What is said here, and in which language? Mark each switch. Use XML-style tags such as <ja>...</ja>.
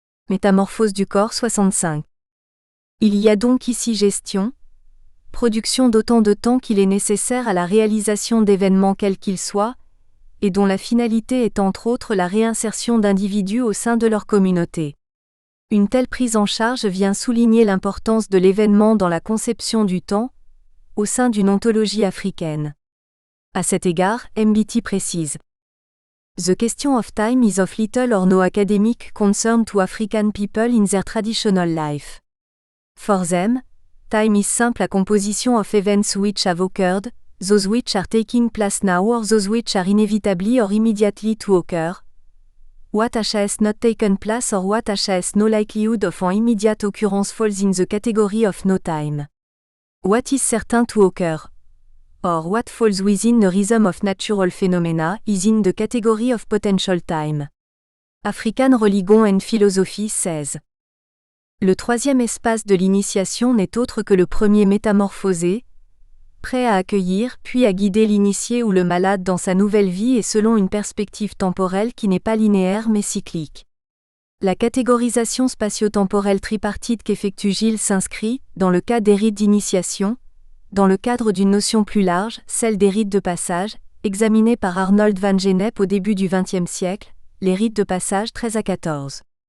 <fr>Métamorphose du corps 65. Il y a donc ici gestion, production d'autant de temps qu'il est nécessaire à la réalisation d'événements quels qu'ils soient, et dont la finalité est entre autres la réinsertion d'individus au sein de leur communauté. Une telle prise en charge vient souligner l'importance de l'événement dans la conception du temps, au sein d'une ontologie africaine. À cet égard, MBT précise:</fr> <en>The question of time is of little or no academic concern to African people in their traditional life. For them, time is simple a composition of events which have occurred, those which are taking place now or those which are inevitably or immediately to occur. What has not taken place or what has no likelihood of an immediate occurrence falls in the category of no time. What is certain to occur, or what falls within the rhythm of natural phenomena, is in the category of potential time. African Religion and Philosophy says.</en> <fr>Le troisième espace de l'initiation n'est autre que le premier métamorphosé, prêt à accueillir puis à guider l'initié ou le malade dans sa nouvelle vie et selon une perspective temporelle qui n'est pas linéaire mais cyclique. La catégorisation spatio-temporelle tripartite qu'effectue Gilles s'inscrit, dans le cas des rites d'initiation, dans le cadre d'une notion plus large, celle des rites de passage, examinée par Arnold van Gennep au début du XXe siècle, les rites de passage 13 à 14.</fr>